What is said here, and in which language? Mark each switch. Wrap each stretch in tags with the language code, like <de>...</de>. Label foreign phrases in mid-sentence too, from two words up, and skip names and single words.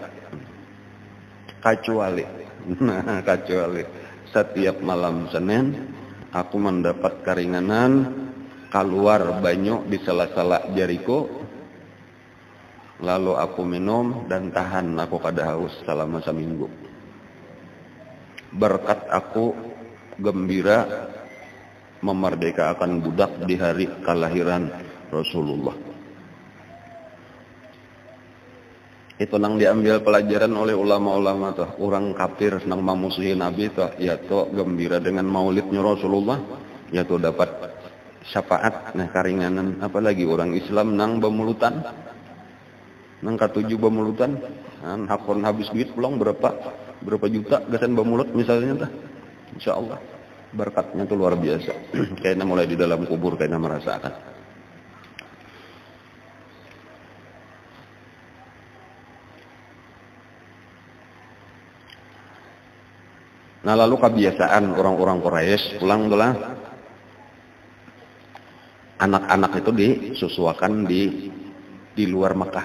<bjn>Kecuali setiap malam Senin aku mendapat keringanan keluar banyu di sela-sela jariku Lalu aku minum dan tahan aku kada haus selama seminggu.</bjn> <id>Berkat aku gembira memerdekakan budak di hari kelahiran Rasulullah.</id> <bjn>Itu nang diambil pelajaran oleh ulama-ulama tuh. Orang kafir nang memusuhi Nabi tuh, ya tuh gembira dengan maulidnya Rasulullah, ya tuh dapat syafaat, nah karinganan. Apalagi orang Islam nang bemulutan, nang katuju bemulutan, hakon habis duit pulang berapa juta gasan bemulut misalnya tuh.</bjn> <id>Insyaallah berkatnya tuh luar biasa.</id> <bjn>Kayaknya mulai di dalam kubur kayaknya merasakan. Nah lalu kebiasaan orang-orang Quraisy pulang itulah anak-anak itu disusuakan di luar Mekah.</bjn>